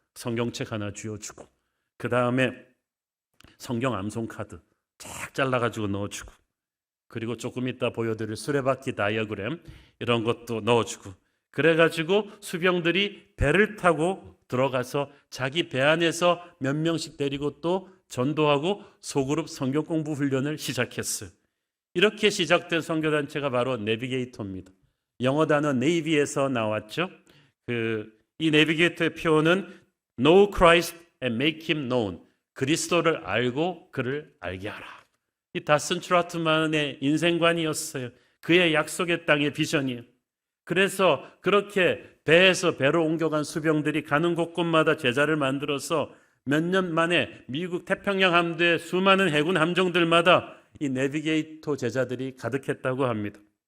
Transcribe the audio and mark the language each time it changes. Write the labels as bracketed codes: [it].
[ko] 성경책 하나 쥐어주고 그 다음에 성경 암송 카드 쫙 잘라가지고 넣어주고 그리고 조금 이따 보여드릴 수레바퀴 다이어그램 이런 것도 넣어주고 그래가지고 수병들이 배를 타고 들어가서 자기 배 안에서 몇 명씩 데리고 또 전도하고 소그룹 성경 공부 훈련을 시작했어요. 이렇게 시작된 선교단체가 바로 내비게이터입니다. 영어 단어 네이비에서 나왔죠. [en] 이 내비게이터의 표현은 Know Christ and make him known. [ko] 그리스도를 알고 그를 알게 하라. 이 다슨 트라트만의 인생관이었어요. 그의 약속의 땅의 비전이에요. 그래서 그렇게 배에서 배로 옮겨간 수병들이 가는 곳곳마다 제자를 만들어서 몇 년 만에 미국 태평양 함대 수많은 해군 함정들마다 이 내비게이터 제자들이 가득했다고 합니다.